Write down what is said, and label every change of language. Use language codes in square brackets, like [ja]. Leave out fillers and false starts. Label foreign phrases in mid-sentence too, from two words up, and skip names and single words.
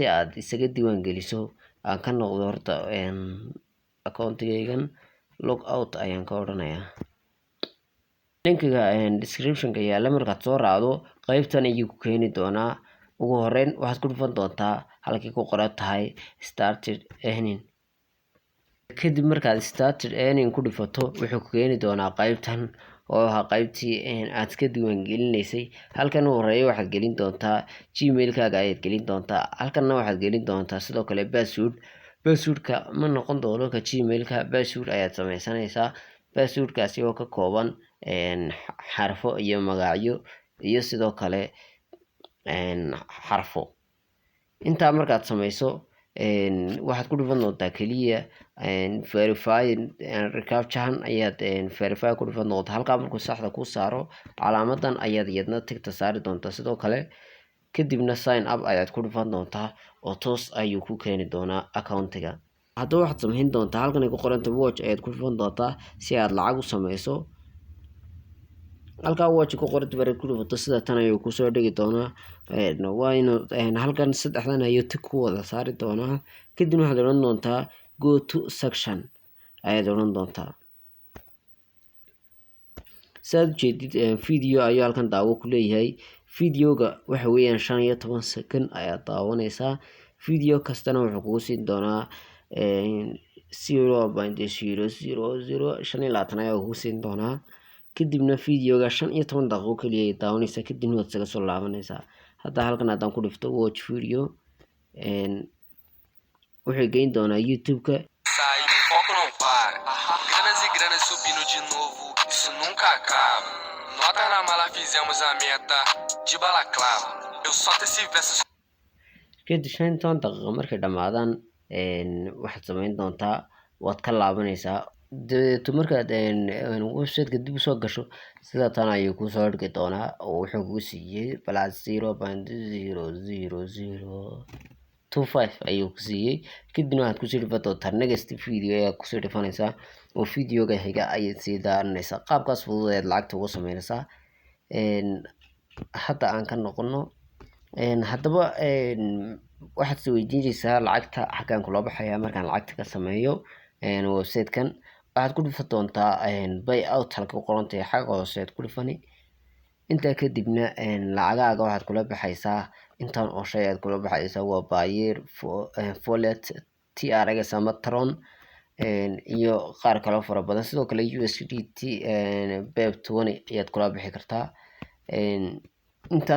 [so] aad isaga diiwaan geliso aan ka noqdo horta account-gaygan [en] log out [so] ayaan ka odhanayaa linkiga description-ka yaalla markaad soo raacdo qaybtan ayuu ku keeni doonaa ugu horeyn waxaad ku dhufan doontaa halkii ku qoran tahay [en] started earning [so] kadib markaad [en] started earning [so] ku dhufato wuxuu ku keeni doonaa qaybtan oo ah qaybtii aad ka diiwaan gelinaysay halkan u horeeya waxaad gelin doontaa gmail-kaaga ayaad gelin doontaa halkanna waxaad gelin doontaa sidoo kale password-ka ma noqon doono ka gmail-ka password ayaad samaysanaysaa password-kaasi oo ka kooban xarfo iyo magacyo iyo sidoo kale xarfo intaa markaad samayso waxaad ku dhufan doontaa kaliya [en] verify recaptcha [so] ayaad verify ku dhufan doontaa halkaa markuu saxda ku saaro calaamadan ayaad iyadna tigta saari doontaa sidoo kale kadibna [en] sign up [so] ayaad ku dhufan doontaa oo toos ayuu ku keeni doonaa account-ga haddaba waxaad samayn doontaa halkan ay ku qoranta watch ayaad ku dhufan doontaa si aad lacag u samayso halkaa watch ku qoranta bareed ku dhufato sida tan ayuu kusoo dhigi doonaa waa inuu halkan saddexdan ayuu tig ku wada saari doonaa kadibna waxaad odhan doontaa [en] go to section [so] ayaad odhan doontaa saad ujeedid video ayuu halkan daawo ku leeyahay videoga waxa weeyaan 15 second ayaad daawanaysaa video kastana wuxuu kugu siin doonaa 0.000 ayaa kugu siin doonaa kadibna videoga 15 daqiiqo kaliya ay daawanaysaa kadibna waad isaga soo laabanaysaa hadda halkan haddaan ku dhifto [en] watch video [so] wuxuu geyn doonaa YouTube-ka [pt] granas e granas subindo de novo, isso nunca acaba. Nota na mala, fizemos a meta de balaclava. Eu solto esse verso. [so] kadib 15 daqiiqo markay dhamaadaan waxaad samayn doontaa waad ka laabanaysaa dabeeto markaad website-ka dib usoo gasho sida tan ayuu kusoo dhigi doonaa oo wuxuu kugu siiyey plus 0.00025 ayuu ku siiyey kadibna waxaad kusii dhufan doontaa [en] next video [so] ayaad kusii dhufanaysaa oo videoga xiga ayaad sii daaranaysaa qaabkaas fudud ayaad lacagta uga samaynaysaa hadda aan ka noqono haddaba waxaad is weydiinaysaa lacagta xaggaan kula baxaya markaan lacagta ka sameeyo website-kan waxaad ku dhufan doontaa [en] buy out [so] halka ku qoran tahay xagga hoose aad ku dhufani intaa kadibna lacagaaga waxaad kula baxaysaa intaan oo shay aad kula baxaysaa waa Payeer Wallet TRX ama Tron iyo qaar kale fara badan sidoo kale USDT BEP20 ayaad kula bixi kartaa intaas